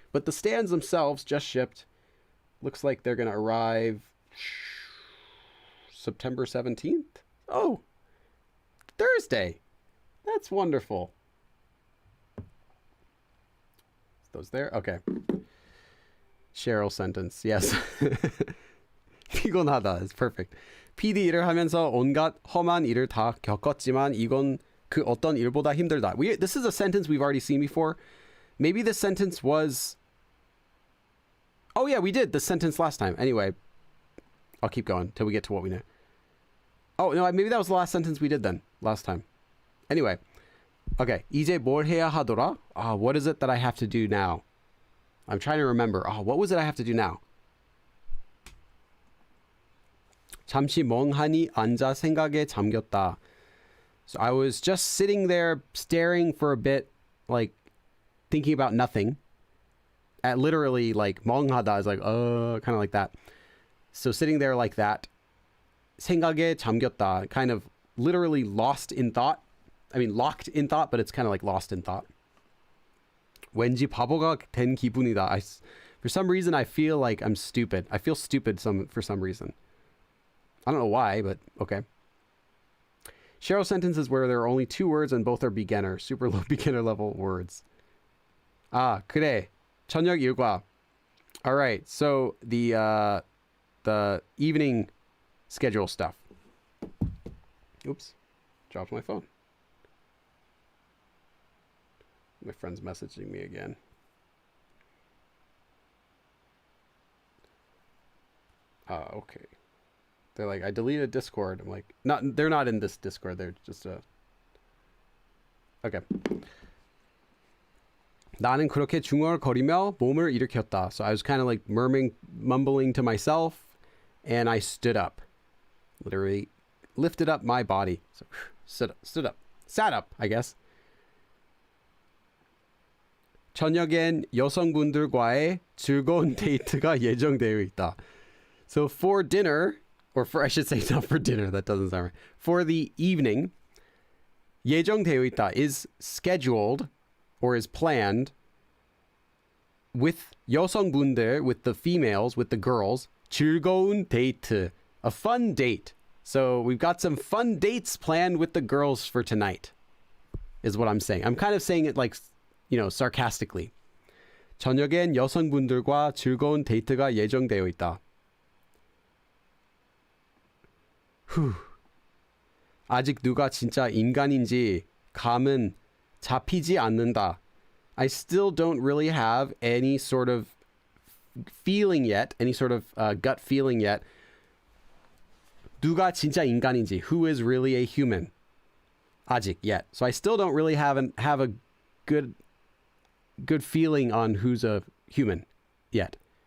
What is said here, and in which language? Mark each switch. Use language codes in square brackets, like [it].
[en] But the stands themselves just shipped. Looks like they're going to arrive September 17th. Oh, Thursday. That's wonderful. Those there? Okay. Cheryl sentence. Yes. [ko] 피곤하다 [en] is perfect. [ko] PD 일을 하면서 온갖 험한 일을 다 겪었지만 이건 그 어떤 일보다 힘들다. [en] This is a sentence we've already seen before. Maybe this sentence was... Oh yeah, we did this sentence last time. Anyway, I'll keep going till we get to what we know. Oh no, maybe that was the last sentence we did then, last time. Anyway, okay. [ko] 이제 뭘 해야 하더라? [en] What is it that I have to do now? I'm trying to remember. What was it I have to do now? [ko] 잠시 멍하니 앉아 생각에 잠겼다. [en] So I was just sitting there staring for a bit, like thinking about nothing. At literally like [ko] 멍하다 [en] is like kind of like that. So sitting there like that. [ko] 생각에 잠겼다, [en] kind of literally lost in thought. I mean locked in thought, but it's kind of like lost in thought. [ko] 왠지 바보가 된 기분이다. [en] For some reason I feel like I'm stupid. I feel stupid for some reason. I don't know why, but okay. Cheryl sentences where there are only two words and both are beginner, super low beginner level words. [ko] 그래. 저녁 일과. [en] All right. So the evening schedule stuff. Oops. Dropped my phone. My friend's messaging me again. Okay. They're like, I deleted Discord. I'm like, they're not in this Discord. They're just okay. [ko] 나는 그렇게 중얼거리며 몸을 일으켰다. [en] So I was kind of like mumbling to myself, and I stood up. Literally lifted up my body. So stood up. Sat up, I guess. [ko] 저녁엔 여성분들과의 즐거운 데이트가 예정되어 있다. [en] So for dinner, or I should say not for dinner, that doesn't sound right. For the evening, [ko] 예정되어 있다 [en] is scheduled or is planned with [ko] 여성분들, [en] with the females, with the girls, [ko] 즐거운 데이트, [en] a fun date. So we've got some fun dates planned with the girls for tonight, is what I'm saying. I'm kind of saying it like, sarcastically. [ko] 저녁엔 여성분들과 즐거운 데이트가 예정되어 있다. 아직 누가 진짜 인간인지 감은 잡히지 않는다. [en] I still don't really have any sort of feeling yet, any sort of gut feeling yet. [ko] 누가 진짜 인간인지, [en] who is really a human? [ko] 아직 [en] yet. So I still don't really have a good feeling on who's a human yet.